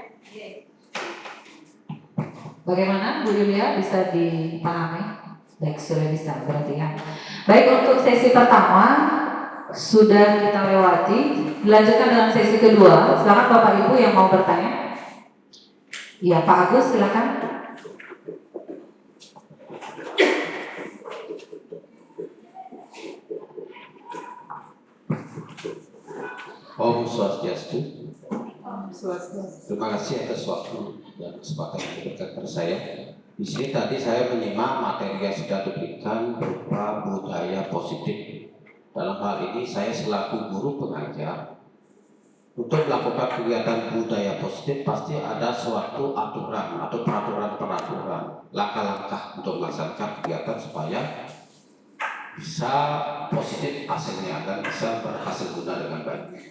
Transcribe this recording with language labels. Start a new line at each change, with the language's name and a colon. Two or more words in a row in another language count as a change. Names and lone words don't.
Indonesian: Bagaimana Bu Yulia, bisa dipahami? Baik, sudah bisa berarti ya. Baik, untuk sesi pertama sudah kita lewati. Dilanjutkan dengan sesi kedua. Silakan Bapak Ibu yang mau bertanya. Iya, Pak Agus silakan.
Sanskrit: Om Swastiastu.
Indonesian: Swastiastu. Terima kasih atas waktu dan kesempatan yang diberikan kepada saya. Di sini tadi saya menyimak materi yang sudah diberikan berupa budaya positif. Dalam hal ini saya selaku guru pengajar, untuk melakukan kegiatan budaya positif pasti ada suatu aturan atau peraturan-peraturan, langkah-langkah untuk melaksanakan kegiatan supaya bisa positif hasilnya dan bisa berhasil guna dengan baik.